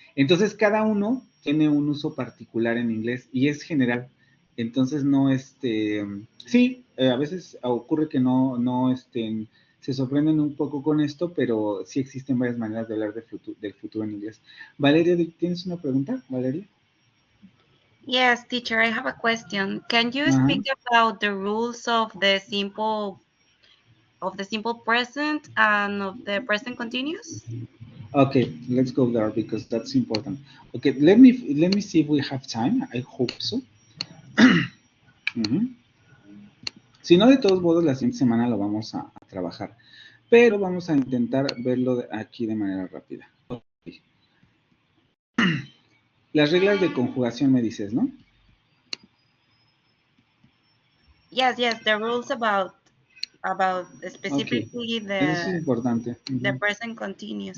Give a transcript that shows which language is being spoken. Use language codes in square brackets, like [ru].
[es] Entonces, cada uno tiene un uso particular en inglés y es general. Entonces, no, sí, a veces ocurre que no, se sorprenden un poco con esto, pero sí existen varias maneras de hablar del futuro en inglés. Valeria, ¿tienes una pregunta, Valeria? [en] Yes, teacher, I have a question. Can you speak about the rules of the simple present and of the present continuous? Okay, let's go there because that's important. Okay, let me see if we have time. I hope so. [es] Si no, de todos modos, la siguiente semana lo vamos a trabajar. Pero vamos a intentar verlo aquí de manera rápida. Okay. Las reglas de conjugación me dices, ¿no? [en] Yes, the rules about specifically [es] Eso es importante. [en] the present continuous.